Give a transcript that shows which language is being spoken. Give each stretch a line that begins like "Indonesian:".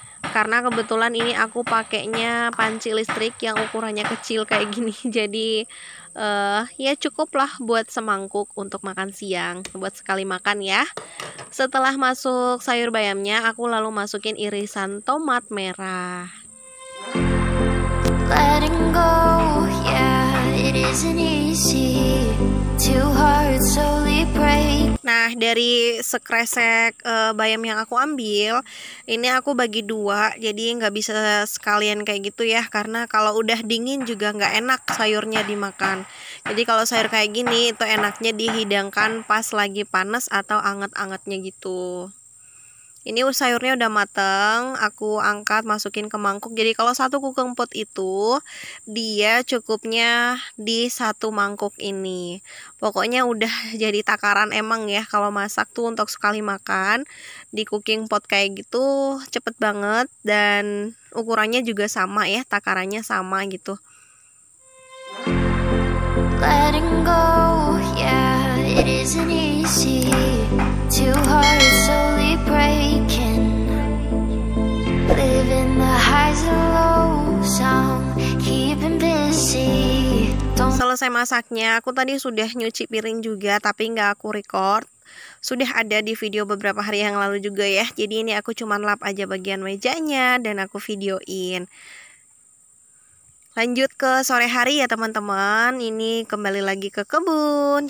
Indonesian: Karena kebetulan ini aku pakainya panci listrik yang ukurannya kecil kayak gini. Jadi ya cukup lah buat semangkuk untuk makan siang, buat sekali makan ya. Setelah masuk sayur bayamnya, aku lalu masukin irisan tomat merah.
English: Letting go, yeah, it isn't easy. Two hearts slowly break.
Indonesian: Nah, dari sekresek bayam yang aku ambil, ini aku bagi dua, jadi nggak bisa sekalian kayak gitu ya, karena kalau udah dingin juga nggak enak sayurnya dimakan. Jadi kalau sayur kayak gini itu enaknya dihidangkan pas lagi panas atau anget-angetnya gitu. Ini sayurnya udah mateng, aku angkat masukin ke mangkuk. Jadi kalau satu kukeng pot itu dia cukupnya di satu mangkuk ini. Pokoknya udah jadi takaran emang ya kalau masak tuh untuk sekali makan. Di cooking pot kayak gitu cepet banget dan ukurannya juga sama ya, takarannya sama gitu.
English: Letting go, yeah, it isn't easy. Two hearts slowly breaking. Living the highs and lows, I'm keeping busy.
Indonesian: Selesai masaknya, aku tadi sudah nyuci piring juga, tapi nggak aku record. Sudah ada di video beberapa hari yang lalu juga ya. Jadi ini aku cuman lap aja bagian mejanya dan aku videoin. Lanjut ke sore hari ya teman-teman. Ini kembali lagi ke kebun.